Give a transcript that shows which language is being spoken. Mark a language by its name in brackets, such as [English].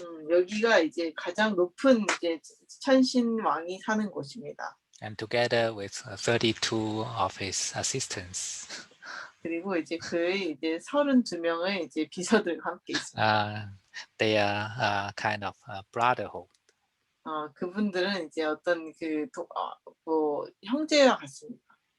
[Korean] 여기가 이제 가장 높은 이제 천신 왕이 사는 곳입니다. [English] And together with 32 of his assistants. [Korean] 그리고 이제 그의 이제 32명의 이제 비서들과 함께 있습니다. [English] They are kind of brotherhood. [Korean] 그분들은 이제 어떤 뭐 형제와 같습니다.